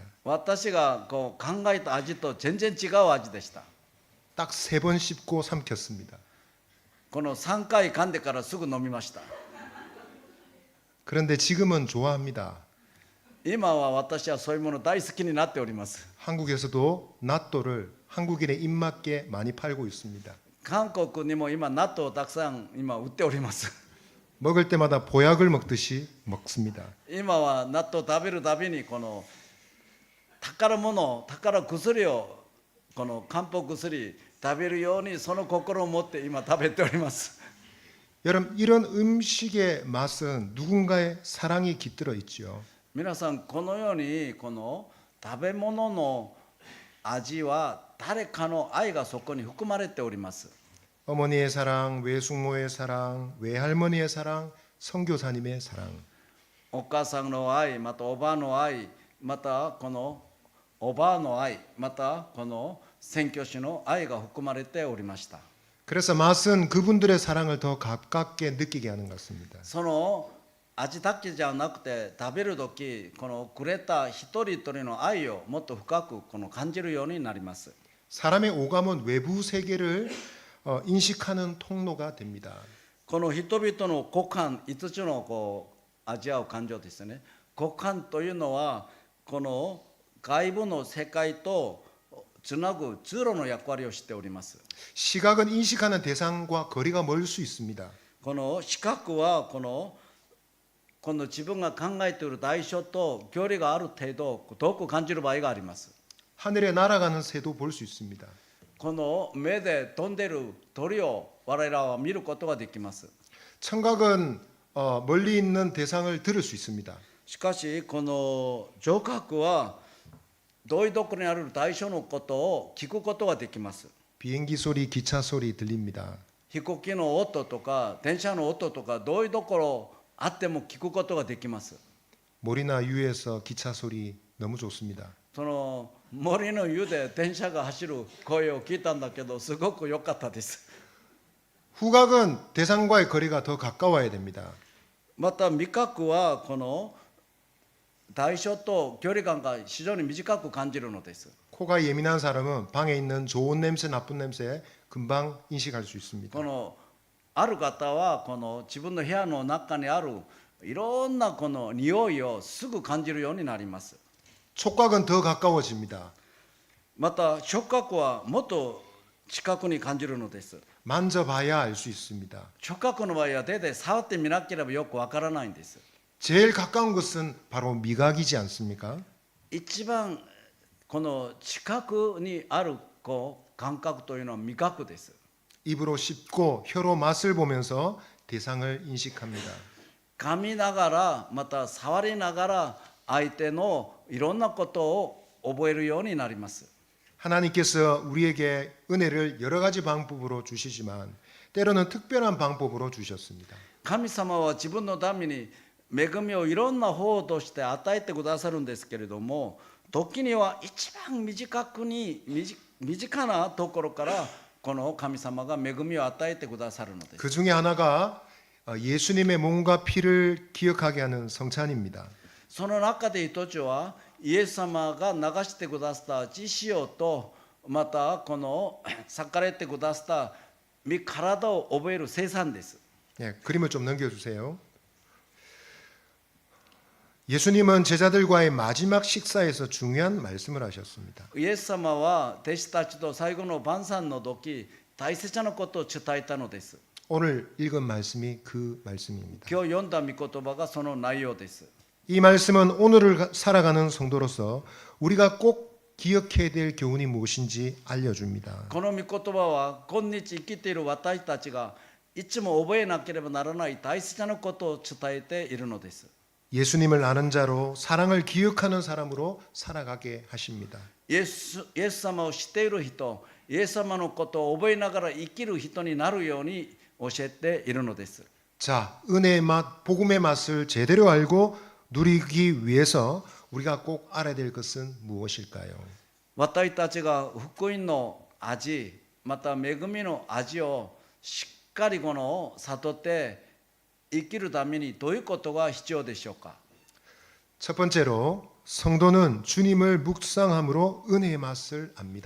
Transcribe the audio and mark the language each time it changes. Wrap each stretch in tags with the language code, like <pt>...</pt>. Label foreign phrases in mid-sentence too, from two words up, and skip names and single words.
<ja>私がこう考えた味と全然違う味でした。</ja> <ko>딱 3번 씹고 삼켰습니다.</ko> <ja>この3回噛んでからすぐ飲みました。</ja> <ko>그런데 지금은 좋아합니다.</ko> <ja>今は私はそういうもの大好きになっております。</ja> <ko>한국에서도 낫또를 한국인의 입맛에 많이 팔고 있습니다.</ko> <ja>韓国にも今納豆をたくさん今売っております。</ja> <ko>먹을 때마다 보약을 먹듯이 먹습니다.</ko> <ja>今は納豆を食べるたびにこの宝物宝薬をこの漢方薬食べるようにその心を持って今食べております。</ja> <ko>여러분 이런 음식의 맛은 누군가의 사랑이 깃들어 있지요.</ko> <ja>皆さんこのようにこの食べ物の味は誰かの愛がそこに含まれております。</ja> <ko>어머니의 사랑, 외숙모의 사랑, 외할머니의 사랑, 선교사님의 사랑.</ko> <ja>お母さんの愛、またおばあの愛、またこのおばあの愛、またこの宣教師の愛が含まれておりました。</ja> <ko>그래서 맛은 그분들의 사랑을 더 가깝게 느끼게 하는 것 같습니다.</ko> <ja>その味だけじゃなくて食べる時このくれた一人一人の愛をもっと深くこの感じるようになります。</ja> <ko>사람의 오감은 외부 세계를 인식하는 통로가 됩니다.</ko> <ja>この人々の五感5つのこう味わう感情ですね。五感というのはこの外部の世界とつなぐ通路の役割をしております。</ja> <ko>시각은 인식하는 대상과 거리가 멀 수 있습니다.</ko> <ja>この視覚はこの自分が考えている対象と距離がある程度遠く感じる場合があります。</ja> <ko>하늘에 날아가는 새도 볼 수 있습니다.</ko> <ja>この目で飛んでる鳥を我々は見ることができます。</ja> <ko>청각은 멀리 있는 대상을 들을 수 있습니다.</ko> <ja>しかしこの聴覚は遠いところにある対象のことを聞くことができます。</ja> <ko>비행기 소리, 기차 소리 들립니다.</ko> <ja>飛行機の音とか電車の音とか遠いところあっても聞くことができます。</ja> <ko>몰이나 유에서 기차 소리 너무 좋습니다.</ko> <ja>その森の湯で電車が走る声を聞いたんだけどすごく良かったです。</ja> <ko>후각은 대상과의 거리가 더 가까워야 됩니다.</ko> <ja>また味覚はこの対象と距離感が非常に短く感じるのです。</ja> <ko>코가 예민한 사람은 방에 있는 좋은 냄새, 나쁜 냄새 금방 인식할 수 있습니다.</ko> <ja>このある方はこの自分の部屋の中にあるいろんなこの匂いをすぐ感じるようになります。</ja> <ko>촉각은 더 가까워집니다.</ko> <ja>また触覚はもっと近くに感じるのです。</ja> <ko>만져봐야 알 수 있습니다.</ko> <ja>触覚の場合は手で触ってみなければよくわからないんです。</ja> <ko>제일 가까운 것은 바로 미각이지 않습니까?</ko> <ja>一番この近くにある感覚というのは味覚です。</ja> <ko>입으로 씹고 혀로 맛을 보면서 대상을 인식합니다.</ko> <ja>噛みながらまた触りながら相手のいろんなことを覚えるようになります。</ja> <ko>하나님께서 우리에게 은혜를 여러 가지 방법으로 주시지만 때로는 특별한 방법으로 주셨습니다.</ko> <ja>神様は自分のために恵みをいろんな方として与えてくださるんですけれども、時には一番身近なところからこの神様が恵みを与えてくださるのです。</ja> <ko>그 중에 하나가 예수님의 몸과 피를 기억하게 하는 성찬입니다.</ko> <ja>その中で一つはイエス様が流してくださった血潮と、またこの裂かれてくださった身体を覚える聖餐です。</ja> <ko>예, 그림을 좀 넘겨주세요. 예수님은 제자들과의 마지막 식사에서 중요한 말씀을 하셨습니다.</ko> <ja>イエス様は弟子たちと最後の晩餐の時、大切なことを伝えたのです。</ja> <ko>오늘 읽은 말씀이 그 말씀입니다.</ko> <ja>今日読んだ御言葉がその内容です。</ja> <ko>이 말씀은 오늘을 살아가는 성도로서 우리가 꼭 기억해야 될 교훈이 무엇인지 알려줍니다.</ko> <ja>この御言葉は今日生きている私たちがいつも覚えなければならない大切なことを伝えているのです。</ja> <ko>예수님을 아는 자로 사랑을 기억하는 사람으로 살아가게 하십니다.</ko> <ja>イエス様を知っている人、イエス様のことを覚えながら生きる人になるように教えているのです。</ja> <ko>자, 은혜의 맛, 복음의 맛을 제대로 알고 누리기 위해서 우리가 꼭 알아야 될 것은 무엇일까요?</ko> <ja>私たちが福音の味、また恵みの味をしっかりこの悟って生きるためにどういうことが必要でしょうか。</ja> <ko>첫 번째로 성도는 주님을 묵상함으로 은혜의 맛을 압니다.</ko>